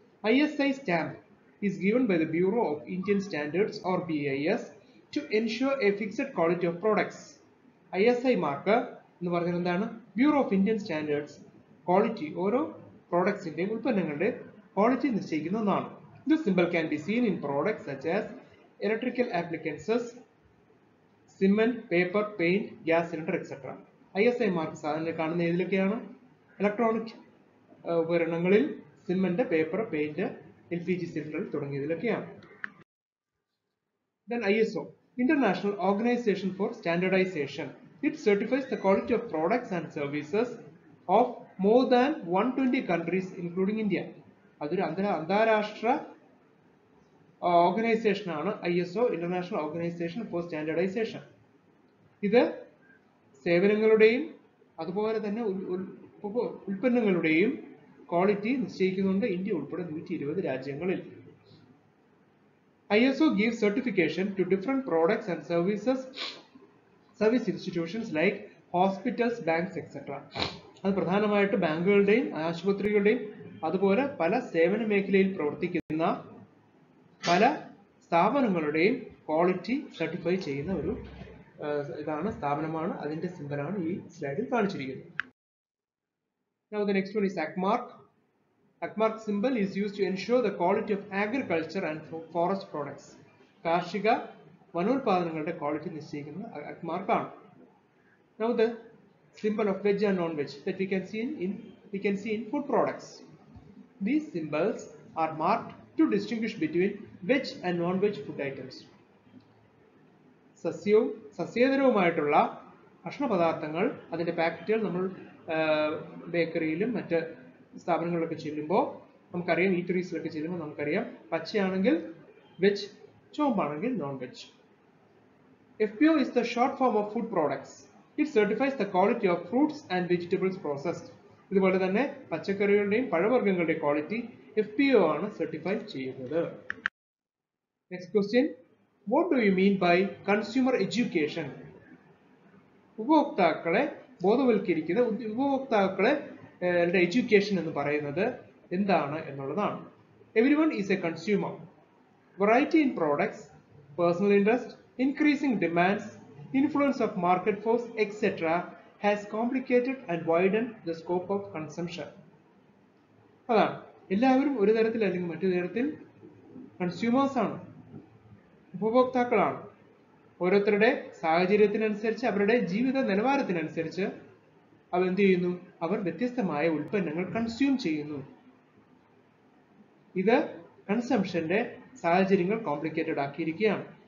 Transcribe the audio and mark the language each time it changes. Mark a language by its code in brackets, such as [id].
[en] ISI stamp is given by the Bureau of Indian Standards or BIS to ensure a fixed quality of products. [ml] ISI mark എന്ന് പറഞ്ഞാൽ എന്താണ്? Bureau of Indian Standards quality, ഓരോ പ്രോഡക്ട്സിന്റെയും ഉൽപ്പന്നങ്ങളുടെ quality നിശ്ചയിക്കുന്ന ഒന്നാണ്. [en] This symbol can be seen in products such as electrical appliances, cement, paper, paint, gas cylinder, etc. [ml] ISI mark സാധാരണ കാണുന്ന ഏതിലൊക്കെയാണ്? Electronic ഉപകരണങ്ങളിൽ, cement, paper, paint, LPG cylinder തുടങ്ങിയതിലൊക്കെയാണ്. [en] Then ISO, International Organization for Standardization. It certifies the quality of products and services of more than 120 countries including India. [ml] അതൊരു അന്താരാഷ്ട്ര organisation ആണ് ISO, International Organization for Standardization. ഇത് സേവനങ്ങളുടെയും അതുപോലെ തന്നെ ഉൽപ്പന്നങ്ങളുടെയും quality നിശ്ചയിക്കുന്നുണ്ട് India ഉൾപ്പെടെ 120 രാജ്യങ്ങളിൽ. [en] ISO gives certification to different products and service institutions like hospitals, banks, etc. [ml] അത് പ്രധാനമായിട്ട് ബാങ്കുകളുടെയും ആശുപത്രികളുടെയും അതുപോലെ പല സേവന മേഖലയിൽ പ്രവർത്തിക്കുന്ന പല സ്ഥാപനങ്ങളുടെയും ക്വാളിറ്റി സർട്ടിഫൈ ചെയ്യുന്ന ഒരു സ്ഥാപനമാണ്. അതിന്റെ സിംബലാണ് ഈ സ്ലൈഡിൽ കാണിച്ചിരിക്കുന്നത്. [en] Now the next one is ACMARC. ACMARC symbol is used to ensure the quality of agriculture and forest products. [ml] കാർഷിക വനോൽപാദനങ്ങളുടെ ക്വാളിറ്റി നിശ്ചയിക്കുന്ന ACMARC ആണ്. [en] Now the symbol of veg and non-veg that we can see in food products. These symbols are marked to distinguish between veg and non-veg food items. [ml] സസ്യവും സസ്യേതരവുമായിട്ടുള്ള ഭക്ഷണപദാർത്ഥങ്ങൾ, അതിന്റെ പാക്കറ്റുകൾ നമ്മൾ ബേക്കറിയിലും മറ്റ് സ്ഥാപനങ്ങളിലൊക്കെ ചെല്ലുമ്പോൾ നമുക്കറിയാം, ഈറ്ററീസിലൊക്കെ ചെല്ലുമ്പോൾ നമുക്കറിയാം, പച്ചയാണെങ്കിൽ veg, ചുവപ്പാണെങ്കിൽ non veg. [en] FPO is the short form of food products. It certifies the quality of fruits and vegetables processed. [ml] ഇതുപോലെ തന്നെ പച്ചക്കറികളുടെയും പഴവർഗ്ഗങ്ങളുടെയും ക്വാളിറ്റി FPO ആണ് സർട്ടിഫൈ ചെയ്യുന്നത്. [en] Next question. What do you mean by consumer education? [ml] ഉപഭോക്താക്കളെ ബോധവൽക്കരിക്കുന്ന, ഉപഭോക്താക്കളെ education എന്ന് പറയുന്നത് എന്താണ് എന്നുള്ളതാണ്. [en] Everyone is a consumer. Variety in products, personal interest, increasing demands, influence of market force, etc. has complicated and widened the scope of consumption. [ml] അതാണ്, എല്ലാവരും ഒരു തരത്തിൽ അല്ലെങ്കിൽ മറ്റു തരത്തിൽ കൺസ്യൂമേഴ്സ് ആണ്, ഉപഭോക്താക്കളാണ്. ഓരോരുത്തരുടെ സാഹചര്യത്തിനനുസരിച്ച്, അവരുടെ ജീവിത നിലവാരത്തിനനുസരിച്ച് അവർ എന്ത് ചെയ്യുന്നു? അവർ വ്യത്യസ്തമായ ഉൽപ്പന്നങ്ങൾ കൺസ്യൂം ചെയ്യുന്നു. ഇത് കൺസംഷന്റെ സാഹചര്യങ്ങൾ കോംപ്ലിക്കേറ്റഡ് ആക്കിയിരിക്കുകയാണ്.